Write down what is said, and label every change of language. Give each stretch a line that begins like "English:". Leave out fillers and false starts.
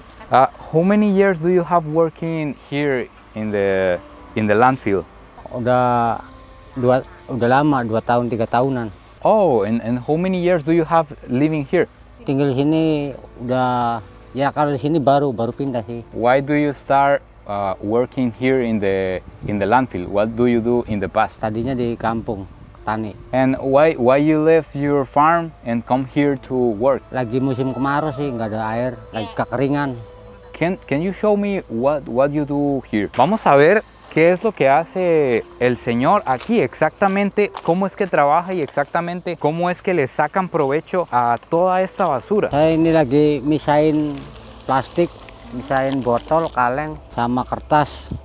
English: How many years do you have working here in the landfill?
Indonesian: Udah lama, 2 tahun 3 tahunan.
English: Oh, and how many years do you have living here?
Indonesian: Tinggal di sini udah, ya kalau di sini baru pindah sih.
English: Why do you start working here in the landfill? What do you do in the past?
Indonesian: Tadinya di kampung tani.
English: And why you left your farm and come here to work?
Indonesian: Lagi musim kemarau sih, nggak ada air, lagi kekeringan.
English: Can you show me what you do here?
Spanish: Vamos a ver qué es lo que hace el señor aquí, exactamente cómo es que trabaja y exactamente cómo es que le sacan provecho a toda esta basura.
Indonesian: Saya ini lagi misahin plastik, misahin botol, kaleng, sama kertas.